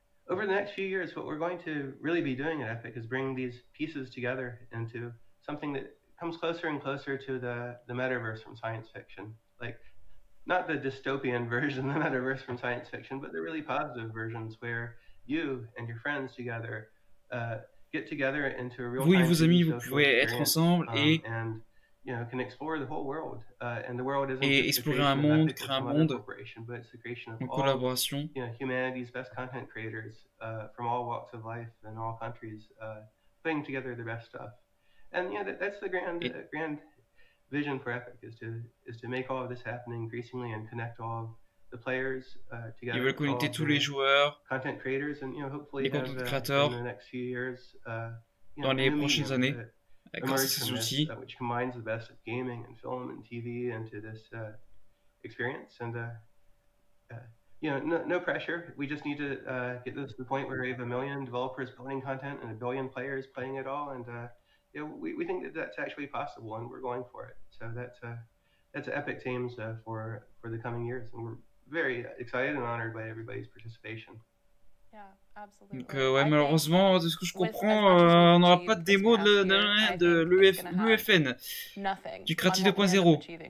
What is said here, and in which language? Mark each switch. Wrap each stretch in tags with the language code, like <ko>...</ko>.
<en>Over the next few years, what we're going to really be doing at Epic is bring these pieces together into something that comes closer and closer to the metaverse from science fiction. Like, not the dystopian version of the metaverse from science fiction, but the really positive versions where you and your friends together get together into a real</en> <fr>vous et vos amis, vous pouvez être ensemble et</fr> <en>can explore the whole world, and the world isn't</en> <fr>et explorer un monde, créer un monde</fr> <en>but it's the creation of</en> <fr>en collaboration.</fr> <en>Humanity's best content creators from all walks of life and all countries, putting together the best stuff. And that's the grand vision for Epic is to make all of this happen increasingly and connect all of the players together.</en> <fr>Ils veulent connecter tous les joueurs,</fr> <en>content creators, and hopefully</en> <fr>les content créateurs</fr> <en>in the next few years,</en> <fr>dans les prochaines années. Grâce à ces outils,</fr> <en>which combines the best of gaming and film and TV into this experience, and no pressure. We just need to get this to the point where we have 1 million developers building content and 1 billion players playing it all, and we think that that's actually possible, and we're going for it. So that's Epic's aims for the coming years, and we're very excited and honored by everybody's participation.</en> <fr>Donc malheureusement, de ce que je comprends, on n'aura pas de démo de l'UFN, du Creatif 2.0.</fr>